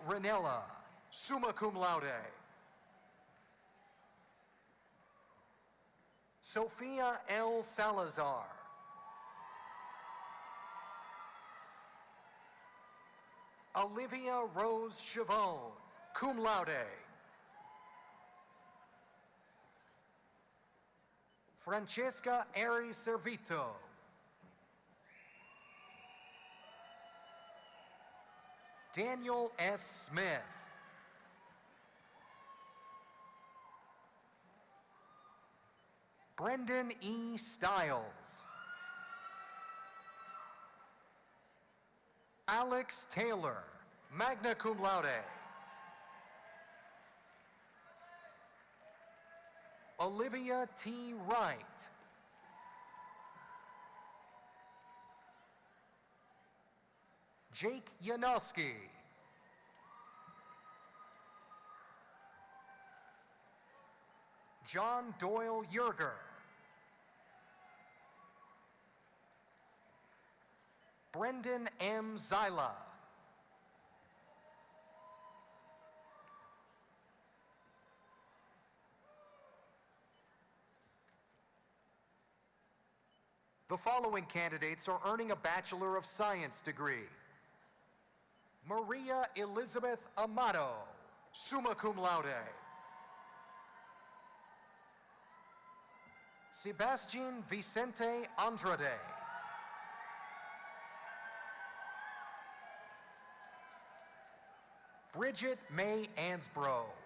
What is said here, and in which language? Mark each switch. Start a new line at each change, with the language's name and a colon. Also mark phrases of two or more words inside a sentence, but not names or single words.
Latin: Ranella, summa cum laude.
English: Sophia L. Salazar. Olivia Rose Chavone,
Latin: cum laude.
English: Francesca Ari Servito. Daniel S. Smith. Brendan E. Stiles. Alex Taylor,
Latin: magna cum laude.
English: Olivia T. Wright. Jake Yanowski. John Doyle Yerger. Brendan M. Zyla. The following candidates are earning a Bachelor of Science degree. Maria Elizabeth Amato,
Latin: summa cum laude.
English: Sebastian Vicente Andrade. Bridget May Ansbro.